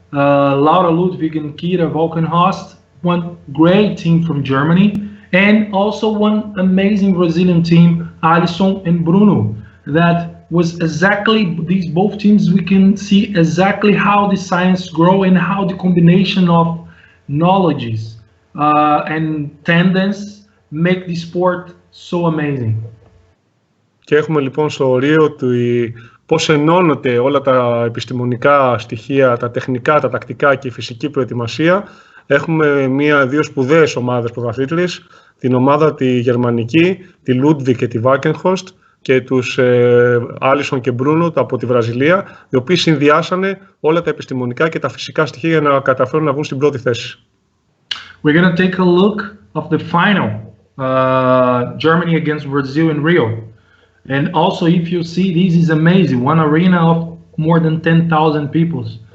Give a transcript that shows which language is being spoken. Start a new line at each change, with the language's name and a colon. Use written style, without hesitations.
English: Laura Ludwig and Kira Volkenhorst, one great team from Germany, and also one amazing Brazilian team, Alisson and Bruno. That was exactly these both teams. We can see exactly how the science grow and how the combination of knowledges and tendons make the sport so amazing.
Greek: Και έχουμε λοιπόν στο Ρίο πώς ενώνονται όλα τα επιστημονικά στοιχεία, τα τεχνικά, τα τακτικά και η φυσική προετοιμασία. Έχουμε δύο σπουδαίες ομάδες πρωταθλήτριες, την ομάδα τη γερμανική, τη Ludwig και τη Valkenhorst και τους Άλισον και Μπρούνο από τη Βραζιλία, οι οποίοι συνδυάσανε όλα τα επιστημονικά και τα φυσικά στοιχεία για να καταφέρουν να βγουν στην πρώτη θέση.
English: We're going to take a look of the final, Germany against Brazil in Rio. And also, if you see, this is amazing. One arena of more than 10,000 people.